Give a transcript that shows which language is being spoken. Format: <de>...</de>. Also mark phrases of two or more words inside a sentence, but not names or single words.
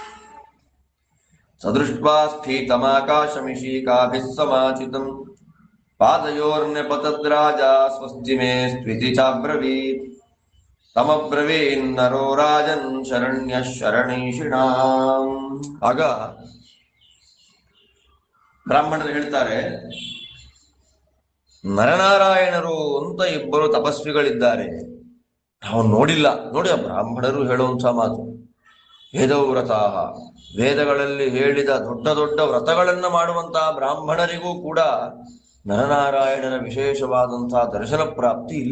<sa>ಸದೃಷ್ಟ್ವಾ ಸ್ಫೀತಮಾಕಾಶಮಿಶೀಕಾಭಿಃ ಸಮಾಚಿತಂ ಪಾದಯೋರ್ನ್ಯಪತದ್ರಾಜ ಸ್ವಸ್ತಿ ಮೇ ಸ್ತ್ವಿತಿ ಚಾಬ್ರವೀತ್ ತಮಬ್ರವೀನ್ನರೋ ರಾಜನ್ ಶರಣ್ಯ ಶರಣೈಷಿಣಾಂ.</sa> <kn>ಆಗ ಬ್ರಾಹ್ಮಣರು ಹೇಳ್ತಾರೆ, ನರನಾರಾಯಣರು ಅಂತ ಇಬ್ಬರು ತಪಸ್ವಿಗಳಿದ್ದಾರೆ, ನಾವು ನೋಡಿಲ್ಲ. ನೋಡಿ ಆ ಬ್ರಾಹ್ಮಣರು ಹೇಳುವಂಥ ಮಾತು, ವೇದವ್ರತಾಹ, ವೇದಗಳಲ್ಲಿ ಹೇಳಿದ ದೊಡ್ಡ ದೊಡ್ಡ ವ್ರತಗಳನ್ನು ಮಾಡುವಂತಹ ಬ್ರಾಹ್ಮಣರಿಗೂ ಕೂಡ ನರನಾರಾಯಣನ ವಿಶೇಷವಾದಂತಹ ದರ್ಶನ ಪ್ರಾಪ್ತಿ ಇಲ್ಲ.</kn>